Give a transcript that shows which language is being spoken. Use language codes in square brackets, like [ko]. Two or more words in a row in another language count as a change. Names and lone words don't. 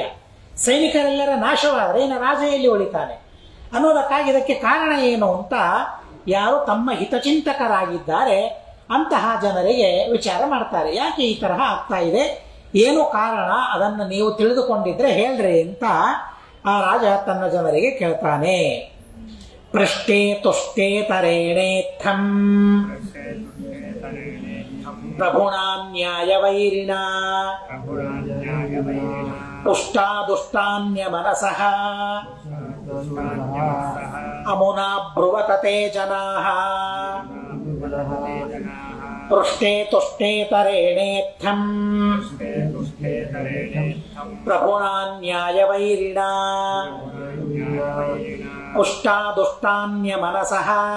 [kn] ಸೈನಿಕರೆಲ್ಲರ ನಾಶವಾದರೆ ಇನ್ನು ರಾಜ ಎಲ್ಲಿ ಉಳಿತಾನೆ ಅನ್ನೋದಕ್ಕಾಗಿ ಇದಕ್ಕೆ ಕಾರಣ ಏನು ಅಂತ ಯಾರು ತಮ್ಮ ಹಿತಚಿಂತಕರಾಗಿದ್ದಾರೆ ಅಂತಹ ಜನರಿಗೆ ವಿಚಾರ ಮಾಡ್ತಾರೆ. ಯಾಕೆ ಈ ತರಹ ಆಗ್ತಾ ಇದೆ, ಏನು ಕಾರಣ, ಅದನ್ನು ನೀವು ತಿಳಿದುಕೊಂಡಿದ್ರೆ ಹೇಳ್ರಿ ಅಂತ ಆ ರಾಜ ತನ್ನ ಜನರಿಗೆ ಕೇಳ್ತಾನೆ. [sa] ಪೃಷ್ಟೇ ತುಷ್ಟೇ ತರೇಣೇತ್ಥಂ ಪ್ರಭುಣಾ ನ್ಯಾಯವೈರಿಣ ತುಷ್ಟಾದುಷ್ಟಾನ್ಯ ಮನಸಃ ಅಮುನಾ ಬ್ರುವತತೆ ಜನಾಃ ಪೃಷ್ಟೇ ತುಷ್ಟೇ ತರೇಣೇತ್ಥಂ ಪ್ರಭುಣಾ ನ್ಯಾಯವೈರಿಣ ಪುಷ್ಟಾದುಷ್ಟಾನ್ಯ ಮನಸಃ